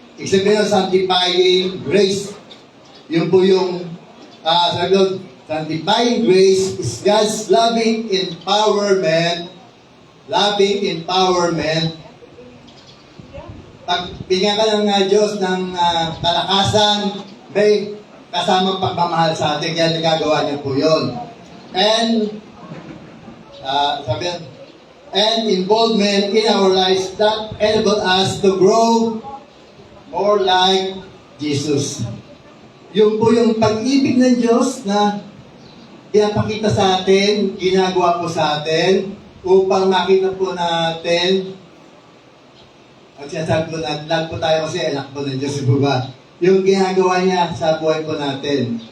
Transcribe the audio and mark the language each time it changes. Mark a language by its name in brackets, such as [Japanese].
[Filipino] Sabihin ng [English] sanctifying grace. [Filipino] Yun po yung, sabi ko, [English] sanctifying grace is God's loving empowerment. Loving empowerment. [Filipino] Pag bigyan ka ng Diyos ng kalakasan, may kasamang pagmamahal sa atin. Kaya nagagawa niya po yun. [English] And, and involvement in our lives that enable us to grow more like Jesus. [Filipino] Yun po yung pag-ibig ng Diyos na pinapakita sa atin, ginagawa po sa atin, upang makita po natin. At sinasabi po natin, lahat po tayo kasi anak po ng Diyos, po ba? Yung ginagawa niya sa buhay po natin.